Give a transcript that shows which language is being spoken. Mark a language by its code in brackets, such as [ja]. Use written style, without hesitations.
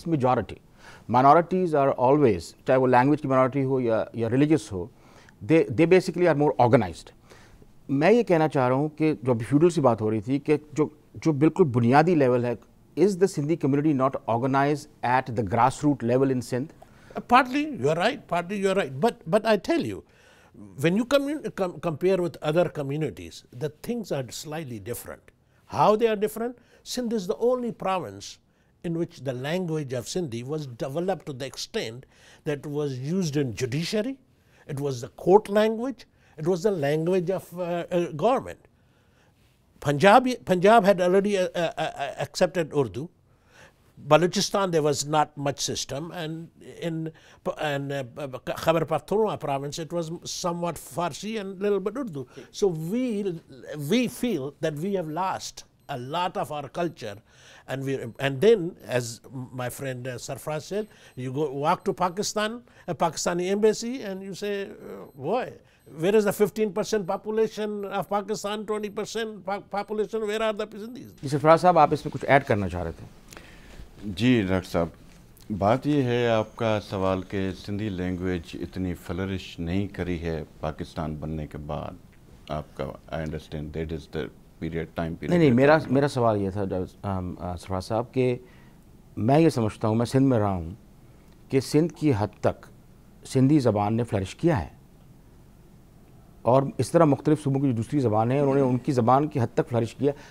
[en] اس majority, minorities are always, [ur] چاہے وہ language کی مائنورٹی ہو یا religious ہو, [en] They basically are more organized. [ur] میں یہ کہنا چاہ رہا ہوں کہ جو ابھی فیوڈل سے بات ہو رہی تھی کہ جو بالکل بنیادی لیول ہے, [en] Is the Sindhi community not organize at the grass root level in Sindh? Partly you are right, but I tell you, when you compare with other communities, the things are slightly different. How they are different? Sindh is the only province in which the language of Sindhi was developed to the extent that it was used in judiciary, it was the court language, it was the language of government. Punjab had already accepted Urdu. Balochistan, there was not much system, and in Khyber Pakhtunkhwa province it was somewhat Farsi and little bit Urdu. So we feel that we have lost a lot of our culture, and then, as my friend Sarfraz said, you walk to Pakistan, a Pakistani embassy, and you say, boy, where is the 15% population of Pakistan, 20% population, where are the Sindhis? [ur] Sarfraz صاحب, آپ اس میں کچھ add کرنا چاہ رہے تھے. جی doctor صاحب, بات یہ ہے آپ کا سوال کہ سندھی لینگویج اتنی فلرش نہیں کری ہے پاکستان بننے کے بعد. آپ کا [en] I understand that is the period time period. [ur] نہیں, میرا سوال یہ تھا سرفراز صاحب کہ میں یہ سمجھتا ہوں, میں سندھ میں رہا ہوں, کہ سندھ کی حد تک سندھی زبان نے فلرش کیا ہے, اور اس طرح مختلف صوبوں کی جو دوسری زبانیں ہیں انہوں نے ان کی زبان کی حد تک فلرش کیا.